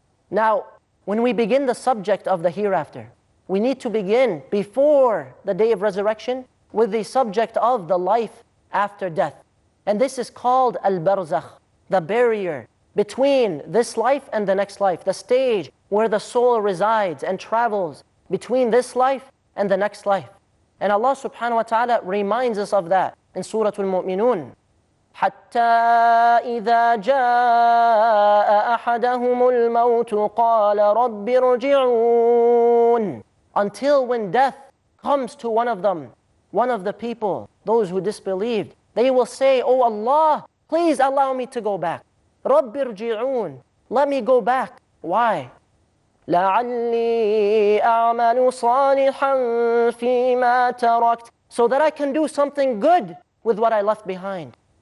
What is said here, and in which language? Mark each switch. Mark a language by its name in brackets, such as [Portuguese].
[English] Now, when we begin the subject of the hereafter, we need to begin before the day of resurrection with the subject of the life after death. And this is called al-barzakh, the barrier between this life and the next life, the stage where the soul resides and travels between this life and the next life. And Allah subhanahu wa ta'ala reminds us of that in Surah Al-Mu'minun. [Arabic] حتى إذا جاء أحدهم الموت قال رب ارجعون. [English] Until when death comes to one of them, one of the people, those who disbelieved, they will say, "Oh Allah, please allow me to go back. [Arabic] رب ارجعون. [English] Let me go back." Why? [Arabic] لعلي أعمل صالحا فيما تركت. [English] So that I can do something good with what I left behind.